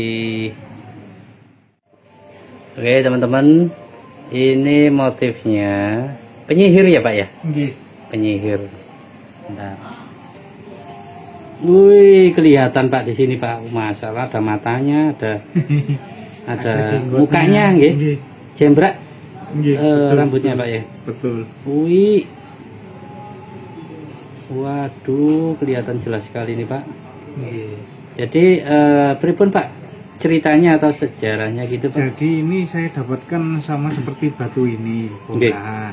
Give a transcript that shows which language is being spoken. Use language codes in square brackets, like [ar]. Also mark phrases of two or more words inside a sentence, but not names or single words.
[id] Oke teman-teman, ini motifnya penyihir ya Pak ya? Nggih. Penyihir. Bentar. Wih, kelihatan Pak di sini Pak. Masalah ada matanya, ada mukanya nggih. Nggih. Jembrak Nggih, betul, rambutnya betul. Pak ya. Betul. Wih. Waduh, kelihatan jelas sekali nih Pak. Nggih. Jadi pripun Pak ceritanya atau sejarahnya gitu Pak? Jadi ini saya dapatkan sama seperti batu ini, bongkahan.